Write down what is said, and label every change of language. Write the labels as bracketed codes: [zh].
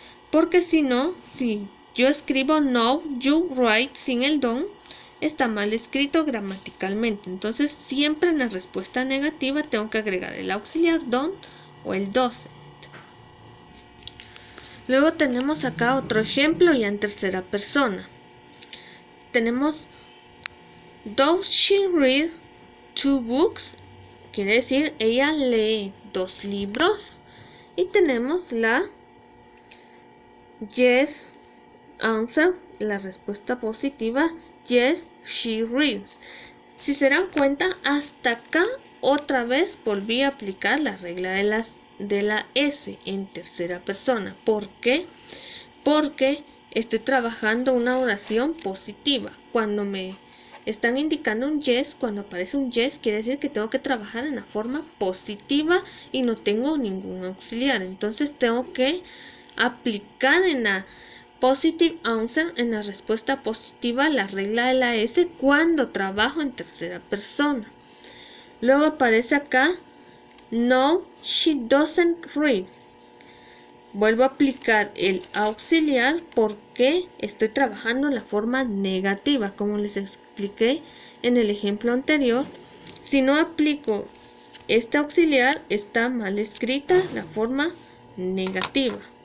[es] Porque si no, si yo escribo no, [en] you write [es] sin el don't, está mal escrito gramaticalmente. Entonces siempre en la respuesta negativa tengo que agregar el auxiliar don't o el doesn't. Luego tenemos acá otro ejemplo ya en tercera persona. Tenemos [en] does she read 2 books? [es] Quiere decir ella lee 2 libros. Y tenemos la yes answer, la respuesta positiva, [en] yes she reads. [es] Si se dan cuenta, hasta acá otra vez volví a aplicar la regla de la S en tercera persona. ¿Por qué? Porque estoy trabajando una oración positiva. Cuando me están indicando un yes, cuando aparece un yes, quiere decir que tengo que trabajar en la forma positiva y no tengo ningún auxiliar. Entonces tengo que aplicar en la positive answer, en la respuesta positiva, la regla de la S cuando trabajo en tercera persona. Luego aparece acá no, [en] she doesn't read. [es] Vuelvo a aplicar el auxiliar porque estoy trabajando en la forma negativa, como les expliqué en el ejemplo anterior. Si no aplico este auxiliar, está mal escrita la forma negativa.